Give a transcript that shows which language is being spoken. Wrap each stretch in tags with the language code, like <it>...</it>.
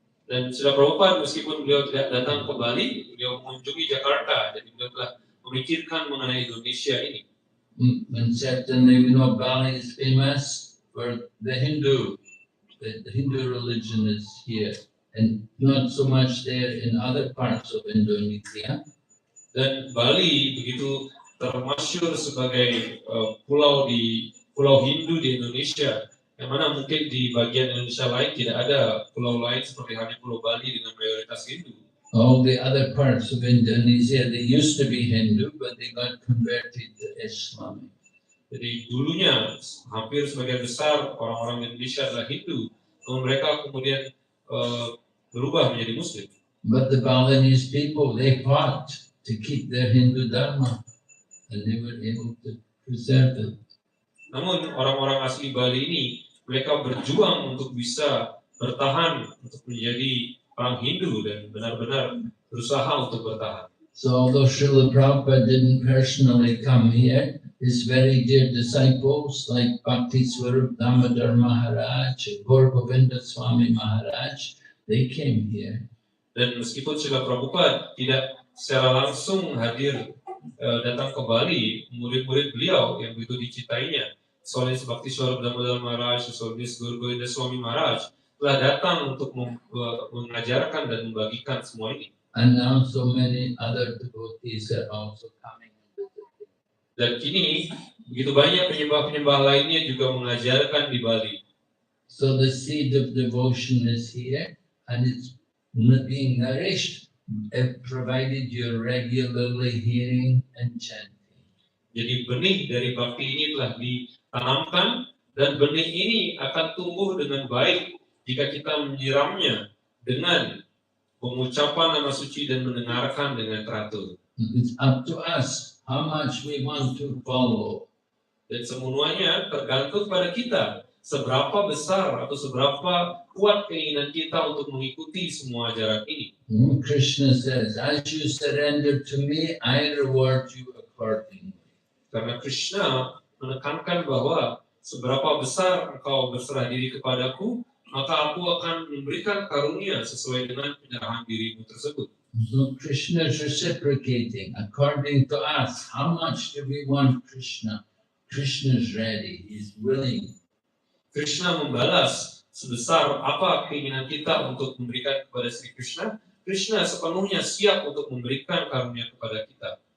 <id>Dan Srila Prabhupada meskipun beliau tidak datang ke Bali, beliau mengunjungi Jakarta, jadi beliau telah memikirkan mengenai Indonesia ini.</id> <en>And certainly we know Bali is famous for the Hindu. The Hindu religion is here, and not so much there in other parts of Indonesia.</en> <id>Dan Bali begitu termasyhur sebagai pulau Hindu di Indonesia, yang mana mungkin di bagian Indonesia lain tidak ada pulau lain seperti hanya Pulau Bali dengan mayoritas Hindu.</id> <en>All the other parts of Indonesia, they used to be Hindu, but they got converted to Islam.</en> <id>Jadi dulunya hampir sebagian besar orang-orang Indonesia adalah Hindu, namun mereka kemudian berubah menjadi Muslim.</id> <en>But the Balinese people, they fought to keep their Hindu Dharma, and they were able to preserve it.</en> <id>Namun orang-orang asli Bali ini, mereka berjuang untuk bisa bertahan untuk menjadi orang Hindu dan benar-benar berusaha untuk bertahan.</id> <en>So although Srila Prabhupada didn't personally come here, his very dear disciples like Bhakti Swarup Damodar Maharaj, Gaur Govinda Swami Maharaj, they came here.</en> <id>Dan meskipun Srila Prabhupada tidak secara langsung hadir datang ke Bali, murid-murid beliau yang begitu dicintainya, Solis Bhakti Swarup Damodar Maharaj, Solis Gaur Govinda Swami Maharaj, telah datang untuk mengajarkan dan membagikan semua ini.</id> <en>And now so many other devotees are also coming.</en> <id>Dan kini begitu banyak penyembah-penyembah lainnya juga mengajarkan di Bali.</id> <en>So the seed of devotion is here, and it's being nourished, provided you're regularly hearing and chanting.</en> <id>Jadi benih dari bakti ini telah ditanamkan, dan benih ini akan tumbuh dengan baik jika kita menyiramnya dengan pengucapan nama suci dan mendengarkan dengan teratur.</id> <en>It's up to us how much we want to follow.</en> <id>Dan semuanya tergantung pada kita, seberapa besar atau seberapa kuat keinginan kita untuk mengikuti semua ajaran ini.</id> <en>Krishna says, as you surrender to me, I reward you accordingly.</en> <id>Karena Krishna menekankan bahwa seberapa besar engkau berserah diri kepadaku, maka aku akan memberikan karunia sesuai dengan penyerahan dirimu tersebut.</id> <en>So Krishna is reciprocating according to us. How much do we want Krishna? Krishna is ready. He's willing.</en> <id>Krishna membalas sebesar apa keinginan kita untuk memberikan kepada Sri Krishna. Krishna sepenuhnya siap untuk memberikan karunia kepada kita.</id>